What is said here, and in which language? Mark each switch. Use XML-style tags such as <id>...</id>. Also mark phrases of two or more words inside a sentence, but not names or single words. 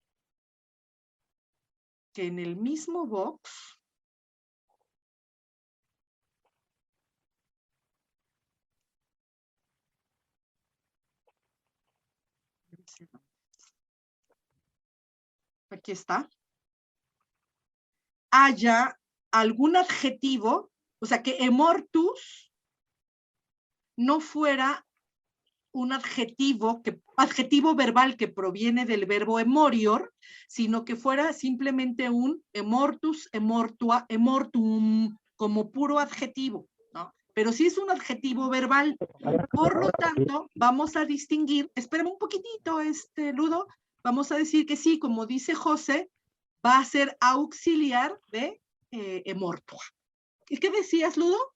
<es>que en el mismo box aquí está, haya algún adjetivo, o sea, que emortus no fuera un adjetivo verbal que proviene del verbo emorior, sino que fuera simplemente un</es> <la>emortus, emortua, emortum,</la> <es>como puro adjetivo, ¿no? Pero sí es un adjetivo verbal. Por lo tanto, vamos a distinguir, espérame un poquitito, Ludo, vamos a decir que sí, como dice José, va a ser auxiliar de emortua. ¿Qué decías, Ludo?</es>